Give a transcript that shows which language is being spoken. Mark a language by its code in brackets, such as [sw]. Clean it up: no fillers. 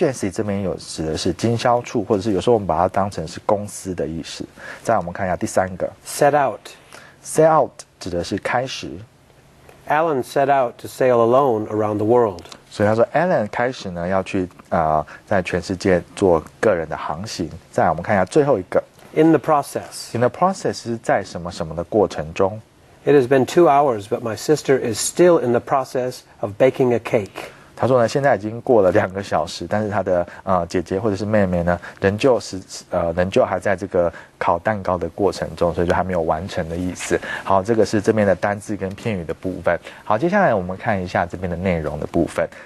[zh] 这边有指的是经销处，或者是有时候我们把它当成是公司的意思。再来我们看一下第3个 [en] set out [zh] 指的是开始。 [en] Alan set out to sail alone around the world. [zh] 所以他说 Alan 开始呢要去在全世界做个人的航行。再来我们看一下最后一个 [en] In the process. [zh] In the process 是在什么什么的过程中。 [en] It has been 2 hours, but my sister is still in the process of baking a cake. [zh] 他说呢，现在已经过了2个小时，但是他的姐姐或者是妹妹呢，仍旧还在这个烤蛋糕的过程中，所以就还没有完成的意思。好，这个是这边的单字跟片语的部分。好，接下来我们看一下这边的内容的部分。